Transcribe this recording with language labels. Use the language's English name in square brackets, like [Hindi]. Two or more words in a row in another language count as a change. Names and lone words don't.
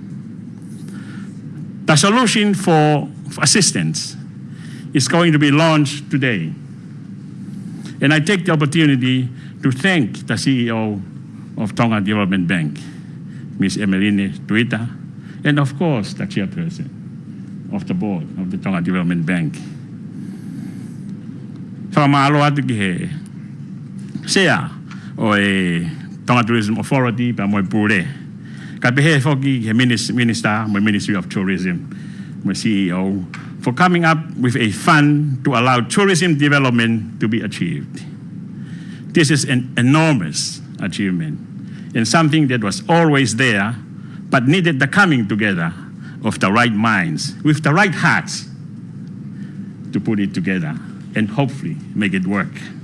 [English] The solution for assistance is going to be launched today. And I take the opportunity to thank the CEO of Tonga Development Bank, Ms. Emeline Tuita, and of course the chairperson of the board of the Tonga Development Bank. [Tongan] Whamalo atu ki he sea o e Tonga Tourism Authority pa moe pule. Ka pehe foki he [English] minister, my Ministry of Tourism, my CEO, for coming up with a fund to allow tourism development to be achieved. This is an enormous achievement and something that was always there, but needed the coming together of the right minds, with the right hearts, to put it together and hopefully make it work.